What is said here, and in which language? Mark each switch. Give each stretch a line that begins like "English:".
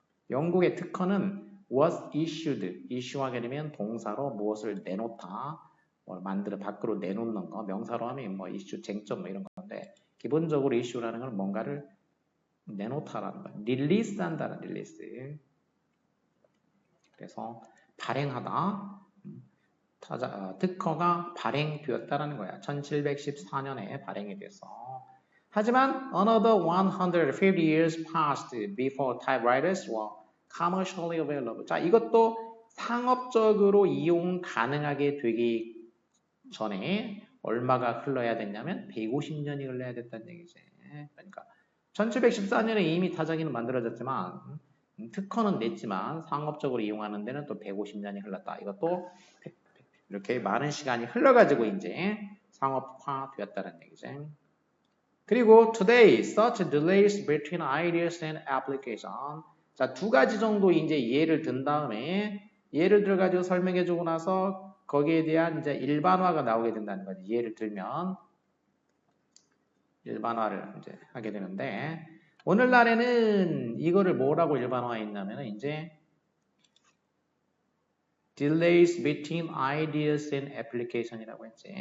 Korean: 영국의 특허는
English: was issued,
Korean: issue하게 되면 동사로 무엇을 내놓다, 뭘 만들어 밖으로 내놓는 거, 명사로 하면 뭐 issue, 쟁점 뭐 이런 건데 기본적으로 issue라는 건 뭔가를 내놓다라는 거야. 릴리스 한다는 릴리스. 그래서 발행하다. 특허가 발행되었다라는 거야. 1714년에 발행이 돼서. 하지만
English: another 150 years passed before typewriters were commercially available.
Korean: 자, 이것도 상업적으로 이용 가능하게 되기 전에 얼마가 흘러야 됐냐면 150년이 흘러야 됐다는 얘기지. 그러니까 1714년에 이미 타자기는 만들어졌지만 특허는 냈지만 상업적으로 이용하는 데는 또 150년이 흘렀다. 이것도 이렇게 많은 시간이 흘러가지고 이제 상업화되었다는 얘기지. 그리고
English: today, such delays between ideas and application.
Korean: 자, 두 가지 정도 이제 예를 든 다음에 예를 들어가지고 설명해주고 나서 거기에 대한 이제 일반화가 나오게 된다는 거지. 예를 들면 일반화를 이제 하게 되는데 오늘날에는 이거를 뭐라고 일반화했냐면 이제
English: delays between ideas and application
Korean: 이라고 했지.